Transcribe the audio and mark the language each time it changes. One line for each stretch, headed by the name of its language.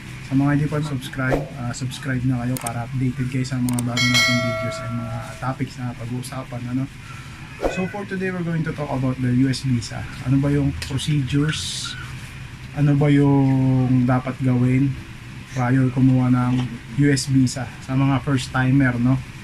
Filipino: Sa mga hindi pa subscribe, subscribe na kayo para updated kayo sa mga bago nating videos at mga topics na pag-uusapan, ano?
English: So for today, we're going to talk about the US visa.
Filipino: Ano ba yung procedures? Ano ba yung dapat gawin prior kumuha ng US visa sa mga first timer, no?